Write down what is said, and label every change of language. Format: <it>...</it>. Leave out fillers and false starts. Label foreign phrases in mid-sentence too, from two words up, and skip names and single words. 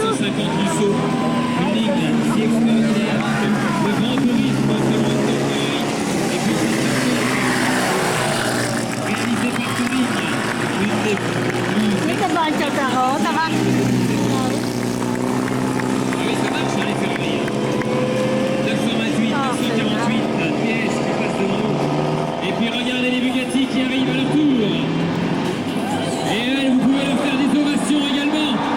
<fr>Lusso, une ligne si extraordinaire, le grand tourisme selon le Ferrari, et puis cette réalisée par Touring, une des plus...</fr> <nl>Ik heb wel een Totaro, dat was...</nl> <fr>Ah oui, ça marche hein, les Ferrari. 928, 948 PS qui passent devant nous. Et puis regardez les Bugatti qui arrivent à leur tour. Et elles, vous pouvez leur faire des ovations également.</fr>